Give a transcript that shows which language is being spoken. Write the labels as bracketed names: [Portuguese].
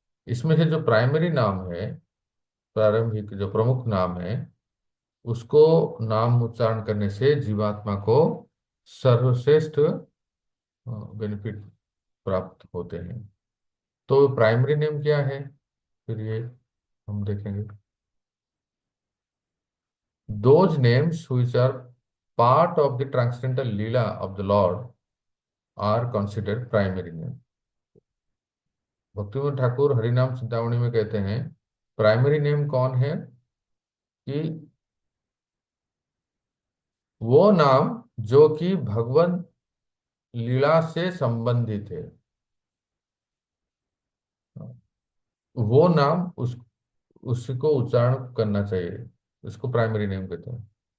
[Hindi] इसमें से जो प्राइमरी नाम है, प्रारंभिक जो प्रमुख नाम है, उसको नाम उच्चारण करने से जीवात्मा को सर्वश्रेष्ठ बेनिफिट प्राप्त होते हैं। तो प्राइमरी नेम क्या है, फिर ये हम देखेंगे। [English] Those names which are part of the transcendental lila of the Lord are considered primary name। [Hindi] Bhaktivinod Thakur हरिनाम चिंतामणि में कहते हैं, प्राइमरी नेम कौन है कि वो नाम जो कि भगवान लीला से संबंधित है, वो नाम उसको उच्चारण करना चाहिए, इसको प्राइमरी नेम कहते हैं।